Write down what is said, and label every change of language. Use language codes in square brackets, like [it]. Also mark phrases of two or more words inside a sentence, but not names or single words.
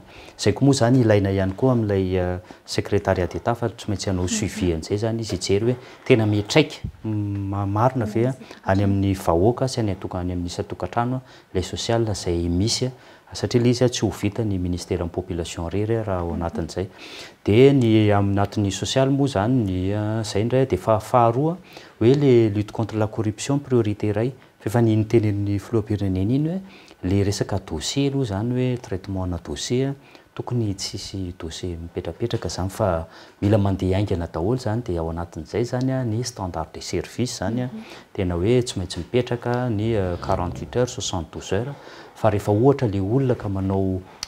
[mg] Izay koa moa zany ilaina ihany koa amin'ilay [fr] secrétariat d'État [mg] fa tsy maintsy hanao suivi an'izay zany izy hijery hoe tena mitraika marina ve any amin'ny vahoaka sy any amin'ny tokantrano ilay sosial izay misy satria ilay izy tsy ho vita ny ministère ny population rery raha ao anatin'izay. Dia ny anatin'ny social moa zany ny zay indray dia faharoa hoe [fr] le lutte contre la corruption priorité [mg] iray fa efa ny tenen'ny filoham-pirenena iny hoe le resaka dossier aloha zany hoe traitement na dossier tokony tsisy dossier mipetrapetraka zany fa mila mandeha aingana daholo zany dia ao anatin'izay zany ny [fr] standard de service [mg] zany tena hoe tsy maintsy mipetraka ny 48 heures 72 heures fa rehefa ohatra le olona ka manao